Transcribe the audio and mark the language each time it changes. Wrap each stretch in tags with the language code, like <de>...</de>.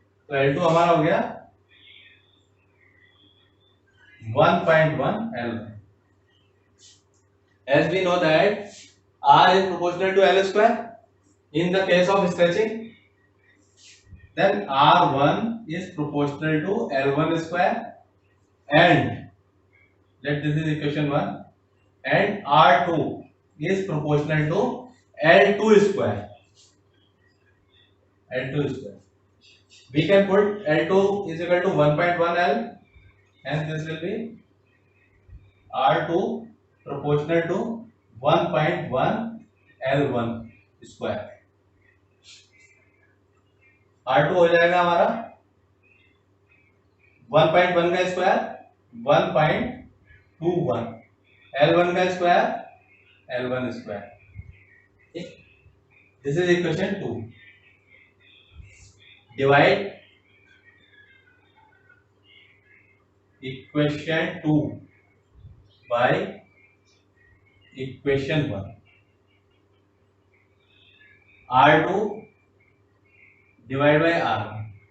<hi>तो L2 हमारा हो गया 1.1 L1.</hi> <en>As we know that R is proportional to L square in the case of stretching, then R1 is proportional to L1 square, and let this is equation 1, and R2 is proportional to L2 square. L2 square. We can put L2 is equal to 1.1 L, and this will be R2 proportional to 1.1 L1 square.</en> <hi>R2 हो जाएगा हमारा 1.1 का square 1.21, L1 का square L1 square.</hi> <en>This is equation 2. Divide equation 2 by equation 1. R2 divided by R1.</en>